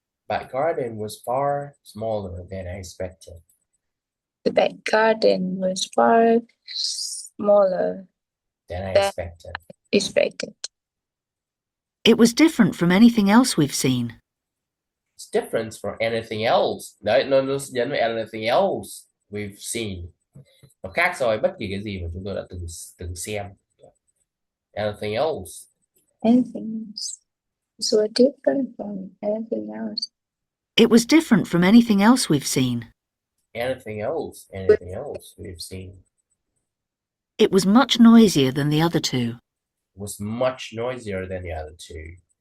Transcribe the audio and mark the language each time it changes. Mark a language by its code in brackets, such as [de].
[en] back garden was far smaller than I expected. The back garden was far smaller Than I expected. expected. It was different from anything else we've seen. It's different from anything else. [vi] Đấy, nó nhấn vào [en] anything else we've seen. [vi] Nó khác so với bất kỳ cái gì mà chúng tôi đã từng xem. [en] Anything else. Anything else. So different from anything else. It was different from anything else we've seen. Anything else we've seen. It was much noisier than the other two. Was much noisier than the other two.